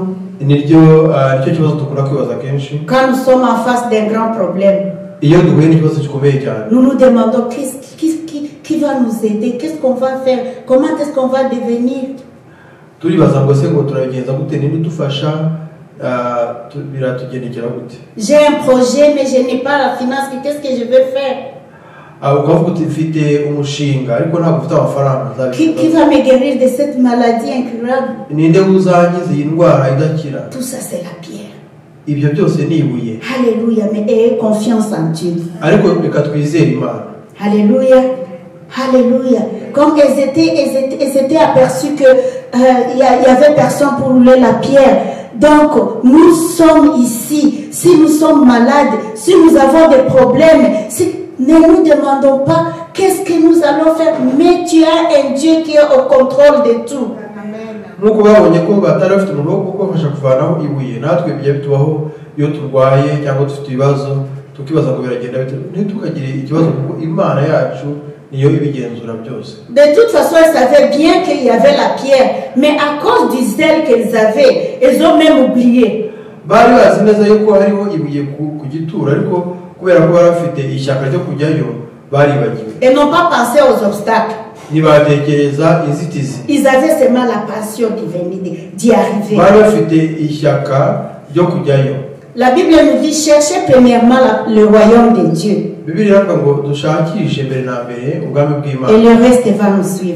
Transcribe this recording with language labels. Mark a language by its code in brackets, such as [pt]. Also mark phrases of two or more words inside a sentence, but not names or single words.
[rw] Nicyo kibazo dukunda kwibaza kenshi. [fr] Quand nous sommes en face d'un grand problème, [rw] iyo duhuye n'ikibazo gikomeye cyane, [fr] nous nous demandons qui va nous aider, qu'est-ce qu'on va faire, comment est-ce qu'on va devenir. [rw] Turibaza ngo se ngo turabigenza gute, ninde udufasha, biratugendekera gute. [fr] J'ai un projet mais je n'ai pas la finance, qu'est-ce que je vais faire? [rw] Ukavuga uti mfite umushinga ariko ntabwo ufite amafaranga. [fr] Qui va me guérir de cette maladie incurable? [rw] Ninde uzankiza iyi ndwara idakira? [fr] Tout ça c'est la pierre. [rw] ibyo byose ni ibuye. [fr] Alléluia, mais ayez confiance en Dieu. [rw] Ariko reka twizere Imana. [fr] Alléluia. Alléluia. Comme elles étaient aperçues que y avait personne pour rouler la pierre. Donc, nous sommes ici. Si nous sommes malades, si nous avons des problèmes, ne nous demandons pas qu'est-ce que nous allons faire. Mais tu as un Dieu qui est au contrôle de tout. [rw] Nuko babonye ko batari bafite umuntu wo kubafasha kuvanaho ibuye, natwe bijya bitubaho iyo turwaye cyangwa dufite ibibazo tukibaza ngo biragenda bite. Ntitukagire ikibazo kuko Imana yacu niyo ibigenzura byose. [fr] De toute façon, elles savaient bien qu'il y avait la pierre, mais à cause du zèle qu'elles avaient, elles ont même oublié. [rw] Bari bazi neza yuko hariho ibuye ku gituro, ariko kubera ko bari bafite ishyaka ryo kujyayo baribagiwe. [fr] Elles n'ont pas pensé aux obstacles. Ils avaient seulement la passion qui venait d'y arriver. La Bible nous dit cherchez premièrement le royaume de Dieu. Et le reste va nous suivre.